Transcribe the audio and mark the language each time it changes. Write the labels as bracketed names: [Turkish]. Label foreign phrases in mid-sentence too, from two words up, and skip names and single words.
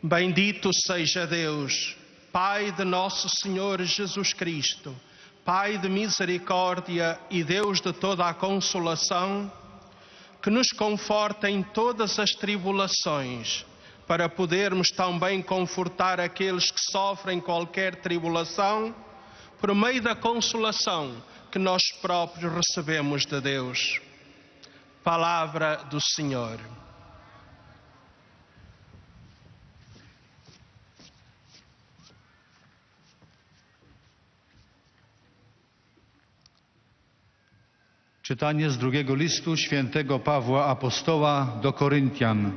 [Portuguese] Bendito seja Deus, Pai de nosso Senhor Jesus Cristo, Pai de misericórdia e Deus de toda a consolação, que nos conforta em todas as tribulações, para podermos também confortar aqueles que sofrem qualquer tribulação, por meio da consolação que nós próprios recebemos de Deus. Palavra do Senhor. [Polish] Czytanie z drugiego listu świętego Pawła Apostoła do Koryntian.